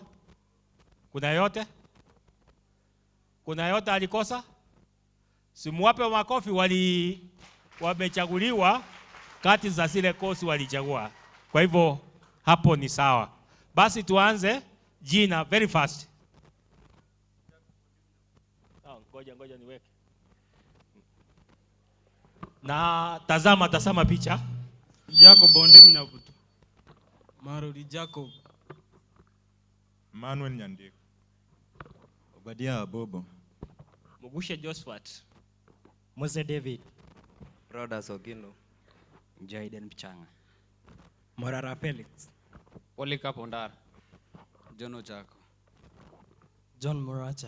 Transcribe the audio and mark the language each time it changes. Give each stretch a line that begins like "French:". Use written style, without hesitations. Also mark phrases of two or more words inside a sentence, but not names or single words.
Swahili: Kuna yote? Kuna yote alikosa? Simuwape makofi, wamechaguliwa kati za zile kosi walichagua. Kwa hivyo hapo ni sawa. Basi tuanze jina
English: very fast.
Swahili: Ngoja niweke. Na tazama picha. Jacob Ondemi na Butu. Maruli Jacob. Manuel Nyandiko. Obadia Bobo. Mugushe Josephat. Mose David. Rodas Ogino. Jaiden Pichanga. Morara Felix. Olika Pondar. John Ojako. John Muracha.